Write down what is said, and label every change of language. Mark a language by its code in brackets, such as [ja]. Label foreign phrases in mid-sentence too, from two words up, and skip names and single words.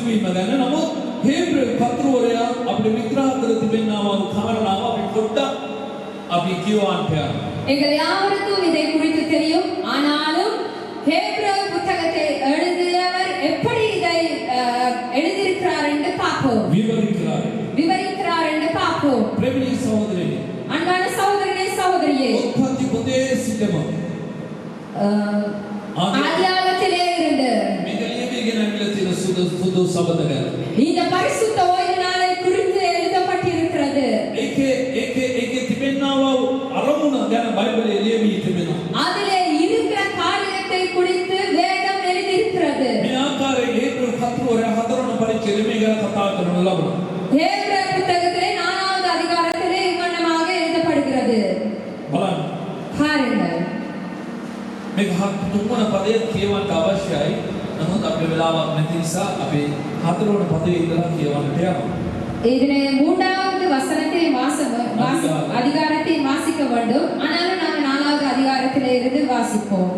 [si] ගන්න. නමුත් හේබ්‍ර පත්‍රවරයා අපිට විග්‍රහ කර තිබෙනා වූ කාරණාව අපි පොඩ්ඩක් අපි කියවන්න යනවා. [ta] எங்கள் யாவருக்கும் இதை குறித்து தெரியும். ஆனாலும் ஹேப்ரேயர் புத்தகத்தை எழுதியவர் எப்படி இதை எழுதியிருக்கிறார் என்று பார்ப்போம். விவரிக்கிறார் என்று பார்ப்போம். [si] ප්‍රේමී සහෝදරයනි, [ta] அன்பான சகோதரனே சகோதரியே, [si] උත්පත්ති පොතේ සිටම [ta] ஆதியாகமத்திலே இருந்து [si] මේක ලියවිගෙන ඇවිල්ලා තියෙන සුදු සබදක. [ta] இந்த பரிசுத்த ஓய்வு நாளை குறித்து எழுதப்பட்டிருக்கிறது. [si] ඒකේ තිබෙනා වූ අරමුණ ගැන බයිබලයේ ලියවී තිබෙනවා. [ta] அதிலே இருக்கிற காரியத்தை குறித்து வேதம் எழுதியிருக்கிறது. [si] මේ ආකාරයේ හේබ්‍ර පත්‍රවරයා 4 වන පරිච්ඡේදයේ මේ ගැන කතා කරන ලබනවා. [ta] ஹேப்ரேயர் புத்தகத்திலே 4வது அதிகாரத்திலே இவ்வண்ணமாக எழுதப்படுகிறது. [si] බලන්න. [ta] பாருங்கள். [si] මේක 3 වන පදයේ කියවන්න අවශ්‍යයි. නමුත් අපේ වෙලාවක් නැති නිසා අපි 4 වන පදයේ ඉඳලා කියවන්නට යනවා. [ta] இதிலே 3வது வசனத்தை அதிகாரத்தை வாசிக்க வேண்டும். ஆனாலும் நாங்கள் 4வது அதிகாரத்திலே இருந்து வாசிப்போம்.